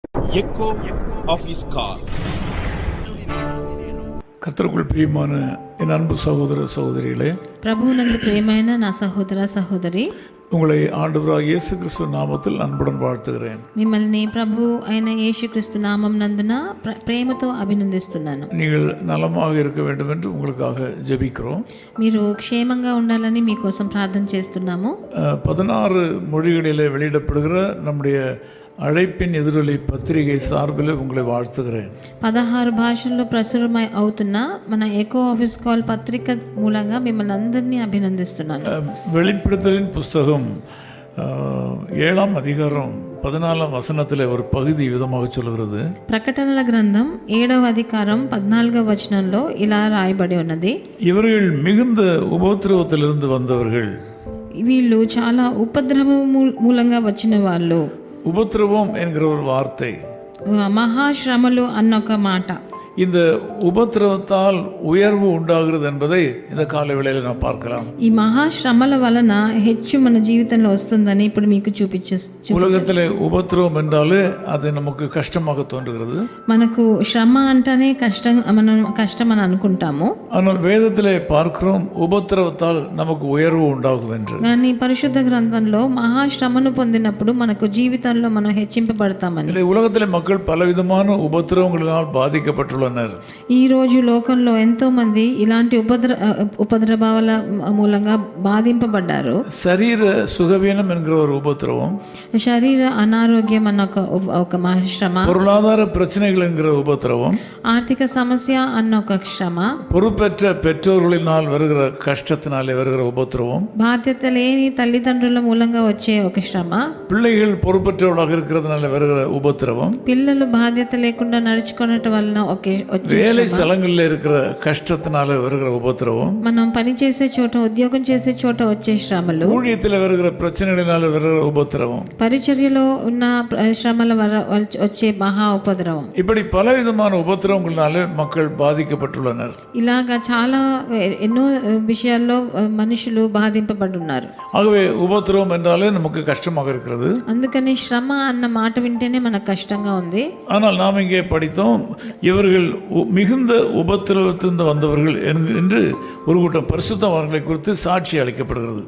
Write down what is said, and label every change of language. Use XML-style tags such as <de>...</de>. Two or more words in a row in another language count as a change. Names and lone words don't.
<en>echo of his call.</en> <ta>கர்த்தருக்குள் பிரியமான என் அன்பு சகோதர சகோதரிகளே,</ta> <te>ప్రభువునందు ప్రియమైన నా సహోదర సహోదరి,</te> <ta>உங்களை ஆண்டவராகிய இயேசு கிறிஸ்து நாமத்தில் அன்புடன் வாழ்த்துகிறேன்.</ta> <te>మిమ్మల్ని ప్రభు అయిన యేసుక్రీస్తు నామం నందున ప్రేమతో అభినందిస్తున్నాను.</te> <ta>நீங்கள் நலமாக இருக்க வேண்டும் என்று உங்களுக்காக ஜெபிக்கிறோம்.</ta> <te>మీరు క్షేమంగా ఉండాలని మీకోసం ప్రార్థన చేస్తున్నాము.</te> <ta>16 மொழிகளிலே வெளியிடப்படுகிற நம்முடைய அழைப்பின் எதிரொலி பத்திரிகை சார்பில் உங்களை வாழ்த்துகிறேன்.</ta> <te>16 భాషల్లో ప్రచురమై అవుతున్న మన</te> <en>echo office call</en> <te>పత్రిక మూలంగా మిమ్మల్ని అందరినీ అభినందిస్తున్నాను.</te> <ta>வெளிப்படுத்தலின் புஸ்தகம் 7ஆம் அதிகாரம் 14ஆம் வசனத்தில் ஒரு பகுதி விதமாக சொல்கிறது.</ta> <te>ప్రకటనల గ్రంథం 7వ అధికారం 14వ వచనంలో ఇలా రాయబడి ఉన్నది,</te> <ta>இவர்கள் மிகுந்த உபத்திரவத்திலிருந்து வந்தவர்கள்.</ta> <te>వీళ్ళు చాలా ఉపద్రవం మూలంగా వచ్చిన వాళ్ళు.</te> <ta>உபத்திரவம் என்கிற ஒரு வார்த்தை,</ta> <te>మహాశ్రమలు అన్న ఒక మాట,</te> <ta>இந்த உபத்திரவத்தால் உயர்வு உண்டாகிறது என்பதை இந்த கால வேளையில் நாம் பார்க்கலாம்.</ta> <te>ఈ మహాశ్రమల వలన హెచ్చు మన జీవితంలో వస్తుందని ఇప్పుడు మీకు</te> <ta>உலகத்திலே உபத்திரவம் என்றாலே அது நமக்கு கஷ்டமாக தோன்றுகிறது.</ta> <te>మనకు శ్రమ అంటేనే మనం కష్టం అని అనుకుంటాము.</te> <ta>ஆனால் வேதத்திலே பார்க்கிறோம் உபத்திரவத்தால் நமக்கு உயர்வு உண்டாகும் என்று.</ta> <te>కానీ పరిశుద్ధ గ్రంథంలో మహాశ్రమను పొందినప్పుడు మనకు జీవితంలో మనం హెచ్చింపబడతామని.</te> <ta>உலகத்திலே மக்கள் பலவிதமான உபத்திரவங்களினால் பாதிக்கப்பட்டுள்ளனர்.</ta> <te>ఈ రోజు లోకంలో ఎంతో మంది ఇలాంటి ఉపద్రవాల మూలంగా బాధింపబడ్డారు. శరీర సుఖవీనం</te> <ta>என்கிற ஒரு உபத்திரவம்,</ta> <te>శరీర అనారోగ్యం అన్న ఒక మహాశ్రమ,</te> <ta>பொருளாதார பிரச்சனைகள் என்கிற உபத்திரவம்,</ta> <te>ఆర్థిక సమస్య అన్న ఒక శ్రమ,</te> <ta>பொறுப்பற்ற பெற்றோர்களினால் வருகிற கஷ்டத்தினாலே வருகிற உபத்திரவம்,</ta> <te>బాధ్యత లేని తల్లిదండ్రుల మూలంగా వచ్చే ఒక శ్రమ,</te> <ta>பிள்ளைகள் பொறுப்பற்றவர்களாக இருக்கிறதுனால வருகிற உபத்திரவம்,</ta> <te>పిల్లలు బాధ్యత లేకుండా నడుచుకోవటం వలన</te> <ta>வேலை స్థలంలో இருக்கிற కష్టத்தினால வருகிற உபத்திரவம்,</ta> <te>మనం పని చేసే చోట ఉద్యోగం చేసే చోట వచ్చే శ్రమలు,</te> <ta>ஊழியத்தில் வருகிற பிரச்சனைகளினால வருகிற உபத்திரவம்,</ta> <te>పరిచర్యలో ఉన్న శ్రమల వచ్చే మహా ఉపద్రవం.</te> <ta>இப்படி பலவிதமான உபத்திரவங்களால மக்கள் பாதிக்கப்பட்டுள்ளனர்.</ta> <te>ఇలాగా చాలా ఎన్నో విషయాల్లో మనుషులు బాధింపబడున్నారు.</te> <ta>ஆகவே உபத்திரவம் என்றாலே நமக்கு கஷ்டமாக இருக்கிறது.</ta> <te>అందుకని శ్రమ అన్న మాట వింటేనే మనకు కష్టంగా ఉంది.</te> <ta>ஆனால் நாம் இங்கே படித்தோம், இவர்கள் மிகுந்த உபத்திரவத்திலிருந்து வந்தவர்கள் என்று ஒரு கூட்டம் பரிசுத்தவான்களை குறித்து சாட்சி அளிக்கப்படுகிறது.</ta>